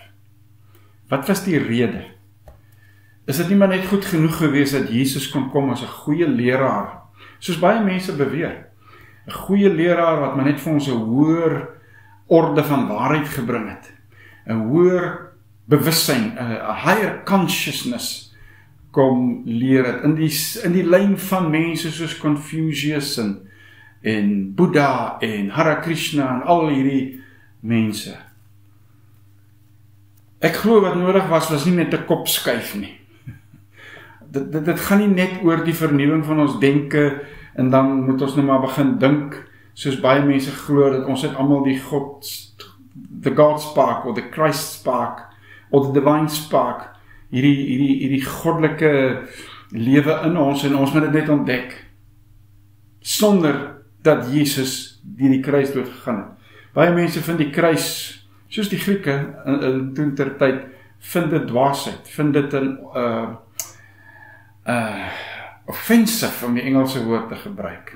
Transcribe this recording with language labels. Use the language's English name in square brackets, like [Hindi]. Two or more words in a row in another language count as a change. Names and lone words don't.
[Afrikaans] Wat was die rede? Is dit nie maar net goed genoeg gewees dat Jesus kon kom as 'n goeie leraar, soos baie mense beweer, 'n goeie leraar wat maar net vir ons 'n hoër orde van waarheid gebring het, 'n hoër bewussyn, 'n [English] higher consciousness [Afrikaans] kom leer het, in die lyn van mense soos Confucius en Boeddha en Hare Krishna en al hierdie mense. Ek glo wat nodig was nie net 'n kop skuif nie. Dit gaan nie net oor die vernuwing van ons denke en dan moet ons nou maar begin dink soos baie mense glo dat ons het almal [English] the God spark [Afrikaans] of [English] the Christ spark [Afrikaans] of [English] the divine spark, [Afrikaans] hierdie goddelike lewe in ons en ons moet dit net ontdek sonder dat Jesus die kruis dood gegaan het. Baie mense vind die kruis, soos die Grieke in toen ter tyd, vind dit dwaasheid, vind dit offensive om die Engelse woord te gebruik.